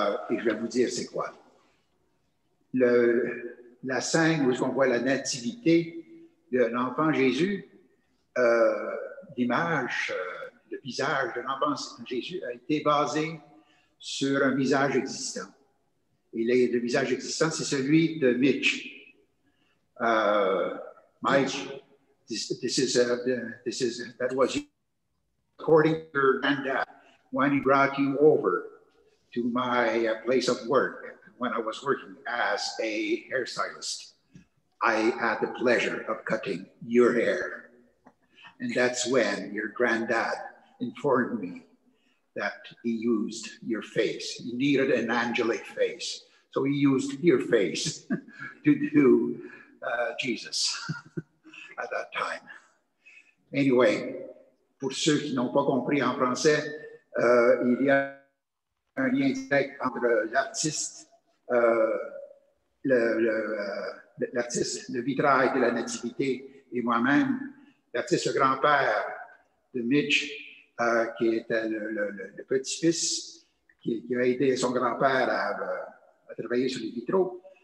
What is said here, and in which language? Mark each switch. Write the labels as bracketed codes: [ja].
[fr] Et je vais vous dire c'est quoi. La scène où on voit la nativité de l'enfant Jésus, l'image, le visage de l'enfant Jésus a été basé sur un visage existant. Et le visage existant, c'est celui de Mitch. [en] Mike, that was according to your granddad when he brought you over to my place of work when I was working as a hairstylist. I had the pleasure of cutting your hair. And that's when your granddad informed me that he used your face. He needed an angelic face. So he used your face to do Jesus at that time. [fr] Anyway, pour ceux qui n'ont pas compris en français, il y a un lien direct entre l'artiste, l'artiste, le vitrail de la Nativité et moi-même, l'artiste, le grand-père de Mitch, qui était le petit-fils qui a aidé son grand-père à travailler sur les vitraux.